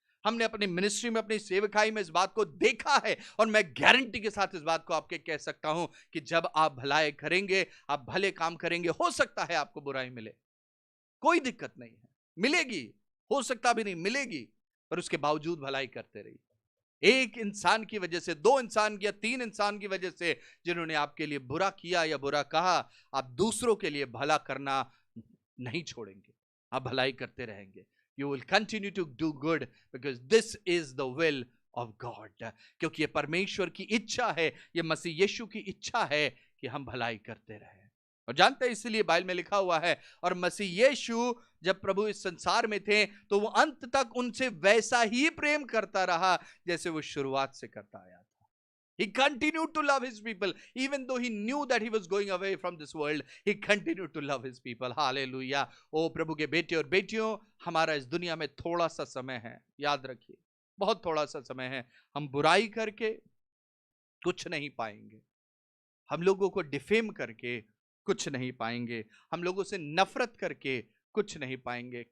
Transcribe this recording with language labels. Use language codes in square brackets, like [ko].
[hi] हमने अपनी मिनिस्ट्री में, अपनी सेवकाई में इस बात को देखा है और मैं गारंटी के साथ इस बात को आपके कह सकता हूं कि जब आप भलाई करेंगे, आप भले काम करेंगे, हो सकता है आपको बुराई मिले, कोई दिक्कत नहीं है, मिलेगी, हो सकता भी नहीं मिलेगी, पर उसके बावजूद भलाई करते रहिए। एक इंसान की वजह से, 2 इंसान या 3 इंसान की वजह से जिन्होंने आपके लिए बुरा किया या बुरा कहा, आप दूसरों के लिए भला करना नहीं छोड़ेंगे, आप भलाई करते रहेंगे। [en] You will continue to do good because this is the will of God. [hi] क्योंकि ये परमेश्वर की इच्छा है, ये मसीह यीशु की इच्छा है कि हम भलाई करते रहें। और जानते हैं इसलिए बाइबल में लिखा हुआ है, और मसीह यीशु जब प्रभु इस संसार में थे तो वो अंत तक उनसे वैसा ही प्रेम करता रहा जैसे वो शुरुआत से करता आया था। [en] He continued to love his people even though he knew that he was going away from this world. He continued to love his people. Hallelujah. [hi] ओ प्रभु के बेटे और बेटियों, हमारा इस दुनिया में थोड़ा सा समय है, याद रखिए, बहुत थोड़ा सा समय है। हम बुराई करके कुछ नहीं पाएंगे, हम लोगों को डिफेम करके कुछ नहीं पाएंगे, हम लोगों से नफरत करके कुछ नहीं पाएंगे।